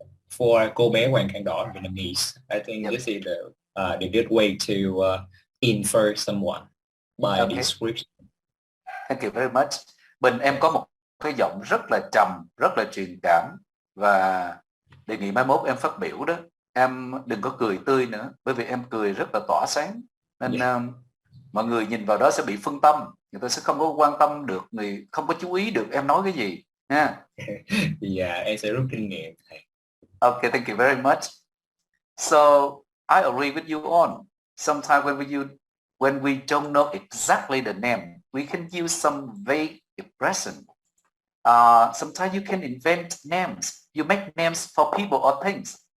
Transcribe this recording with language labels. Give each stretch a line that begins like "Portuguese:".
English: For Cô bé Hoàng khăn đỏ in Vietnamese, I think this is the good way to infer someone by description. Thank you very much.
Vietnamese: Bình, em có một cái giọng rất là trầm, rất là truyền cảm, và đề nghị mai mốt em phát biểu đó, em đừng có cười tươi nữa, bởi vì em cười rất là tỏa sáng, nên mọi người nhìn vào đó sẽ bị phân tâm, người ta sẽ không có quan tâm được, không có chú ý được em nói cái gì.
English: Yeah. Yeah, it's a routine name. Okay, thank you very much. So I agree with you on. Sometimes when we don't know exactly the name, we can use some vague expression. Sometimes you can invent names. You make names for people or things.